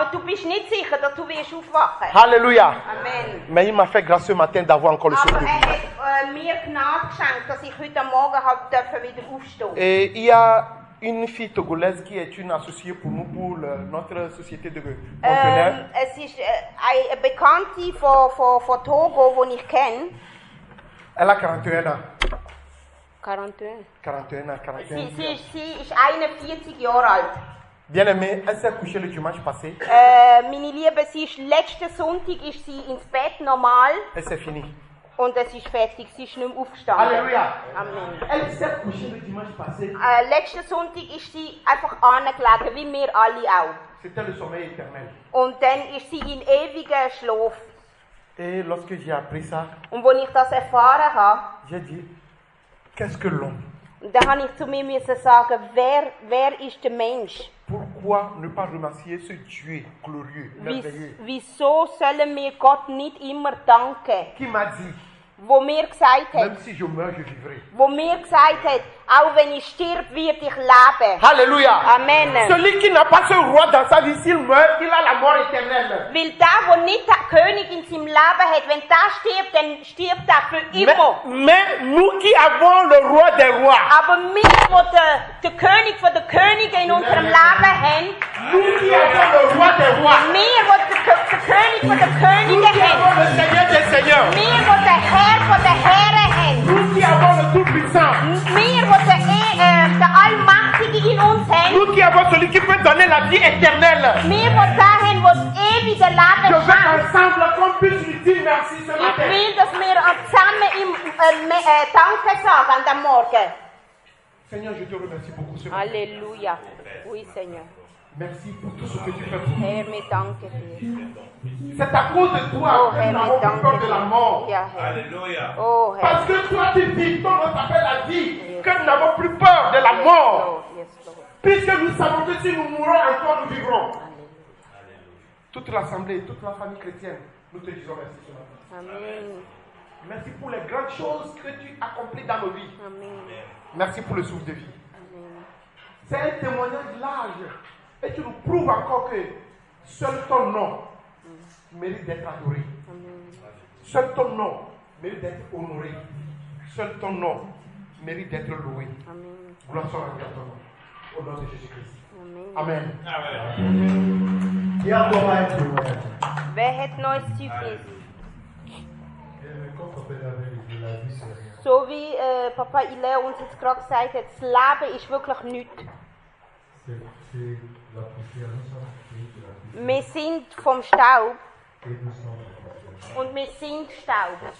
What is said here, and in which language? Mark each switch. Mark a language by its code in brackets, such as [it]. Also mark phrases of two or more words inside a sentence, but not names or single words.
[fr] Alléluia. Amen. Mais il m'a fait grâce ce matin d'avoir encore le souffle de vie. Et il y a une fille togolaise qui est une associée pour nous, pour notre société de conteneurs. [de] Es ist eine Bekannte von Togo, die ich kenne. [fr] Elle a 41 ans. 41. 41 ans, 41 ans. [de] Sie ist 41 Jahre alt. [fr] Bien aimé, elle s'est couchée le dimanche passé. [de] Meine Liebe, letzten Sonntag ist sie ins Bett normal. [fr] Et c'est fini. [de] Und es ist fertig, sie ist nicht mehr aufgestanden. [fr] Alléluia. Amen. Elle s'est couchée le dimanche passé. [de] Letzten Sonntag ist sie einfach angelegen, wie wir alle auch. [fr] C'était le sommeil éternel. [de] Und dann ist sie in ewigen Schlaf. [fr] Et lorsque j'ai appris ça, [de] Und als ich das erfahren habe, [fr] j'ai dit, qu'est-ce que l'homme? [de] da habe ich zu mir müssen sagen, wer ist der Mensch? [fr] Pourquoi ne pas remercier ce Dieu glorieux, merveilleux, [de] Wieso sollen wir Gott nicht immer danken? [fr] qui m'a dit, [de] Wo mir gesagt hat, [fr] même si je meurs, je vivrai. [de] wo mir gesagt hat, auch wenn ich stirb, wird ich leben. [fr] Alléluia. Amen. Celui qui n'a pas ce roi dans sa vie, s'il meurt, il a la mort éternelle. [de] Weil der nicht den König in seinem Leben hat, wenn der stirbt, dann stirbt er für immer. [fr] Mais nous qui avons le roi des rois, [de] Aber wir, die der König von den Königen in unserem Leben haben, [fr] nous qui avons le roi des rois, [de] wir, die der König von den [fr] nous [de] Königen [fr] qui avons [de] haben, [fr] le Seigneur des seigneurs, [de] wir, die den Herr von den Herren haben, [fr] nous qui avons le tout-puissant, [de] wir, die den Allmächtigen in uns haben, [fr] nous qui avons celui qui peut donner la vie éternelle. [de] wir, die haben, der das ewige [fr] Je [de] Leben [fr] veux [de] schenkt. [fr] ensemble qu'on puisse lui dire merci ce [de] Ich [fr] matin. [de] will, dass wir zusammen ihm Danke sagen an dem Morgen. [fr] Seigneur, je te remercie beaucoup ce matin. Halleluja. Oui, Seigneur. Merci pour tout ce que tu fais pour nous. [de] Herr, wir danken dir. [fr] C'est à cause de toi [de] Oh, [fr] que [de] Herr, [fr] nous n'avons [de] wir [fr] plus peur [de] danken [fr] de la [de] dir. [fr] mort. [de] Ja, Herr. [fr] Alléluia. [de] Oh, Herr. [fr] Parce que toi tu dis, ton nom s'appelle la vie, que nous n'avons plus peur de la mort. [en] Lord, yes, Lord. [fr] Puisque nous savons que si nous mourons encore, nous vivrons. [de] Halleluja. [fr] Toute l'assemblée, toute la famille chrétienne, nous te disons merci ce matin. Amen. Merci pour les grandes choses que tu accomplis dans nos vies. Amen. Merci pour le souffle de vie. Amen. C'est un témoignage large. Et tu nous prouves encore que seul ton nom mérite d'être adoré. Amen. Seul ton nom mérite d'être honoré. Seul ton nom mérite d'être loué. Amen. Gloire soit rendue à ton nom. Au nom de Jésus-Christ. Amen. Amen. Qui a encore un témoignage? [de] Wer hat neues Zeugnis? So wie Papa Ile uns jetzt gerade gesagt hat, das Leben ist wirklich nichts. Wir sind vom Staub und wir sind Staub.